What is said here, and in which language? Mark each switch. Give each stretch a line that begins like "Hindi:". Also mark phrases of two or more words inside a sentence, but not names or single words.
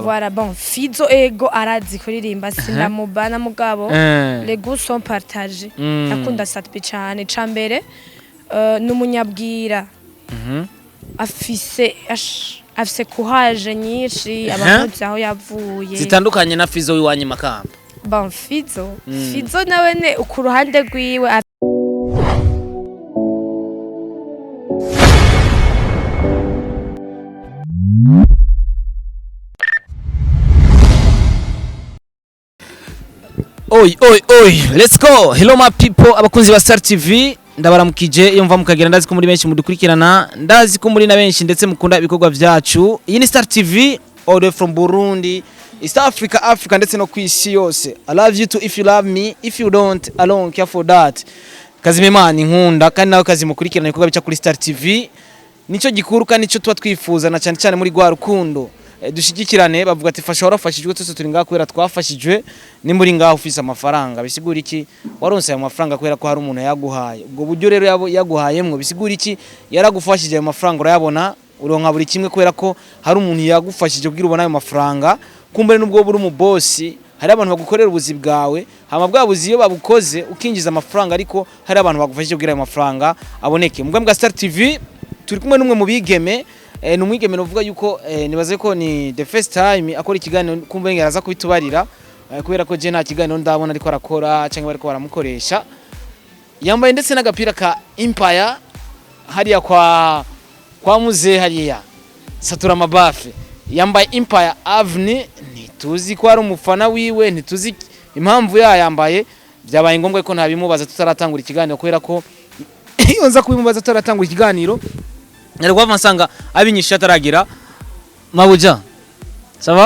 French: voilà bon
Rundi: Fizo ego arazi kuririmba sinamubana mugabo
French: les goûts sont partagés
Rundi: akunda Satbi cyane cambere numunyabwira afise kuhaje nyinshi abamuzi aho yavuye zitandukanye na Fizo wiwanye makamba bon Fizo nawe ne ku ruhande rwiwe
English: Oi, let's go. Hello my people,
Rundi: abakunzi ba Star TV. Ndabaramukije iyo mva mukagera ndazi ko muri benshi mudukurikirana ndazi ko muri na benshi ndetse mukunda ibikorwa vyacu. Iyi ni Star TV
English: all the way from
Rundi: Burundi, East Africa ndetse no kwisi yose.
English: I love you too if you love me, if you don't I don't care for that.
Rundi: Kazimimana inkunda kandi nawe kazimukurikirana ibikorwa bica kuri Star TV. Nico gikuru kandi nico tuba twifuza na cyane muri gwa rukundo. Dushigikirane bavuga ati fasha warafashijwe twese turi ngaho kwera twafashijwe ni muri ngaho ufise amafaranga bisigura iki waronse ayo mafaranga kwera ko hari umuntu yaguhaye ubwo buryo rero yaguhayemwe bisigura iki yaragufashije ayo mafaranga urayabona uronka buri kimwe kwera ko hari umuntu yagufashije kugira ubona ayo mafaranga kumbere nubwo buri mu boss hari abantu bagukorera ubuzi bwawe hama bwabuzi iyo babukoze ukinjiza amafaranga ariko hari abantu bagufashije kugira ayo mafaranga aboneke mugambwe bwa Star TV turi kumwe numwe mu bigeme numwigeme novuga yuko nibaze ko ni
English: the first time
Rundi: akora ikiganiro kumbe ngeraza kubitubarira kubera ko je nta kiganiro ndabona ariko arakora cyangwa bariko baramukoresha yambaye ndetse n'agapira ka Empire hariya kwa muze hariya Satura Mabafe yambaye Empire Avenue ntituzi ko ari umufana wiwe ntituzi impamvu yambaye byabaye ngombwa ko ntabimubaza tutaratangura ikiganiro kubera ko iyo nza kubimubaza tutaratangura ikiganiro Narwa vansanga abinyisha ataragira Mabuja
French: Ça va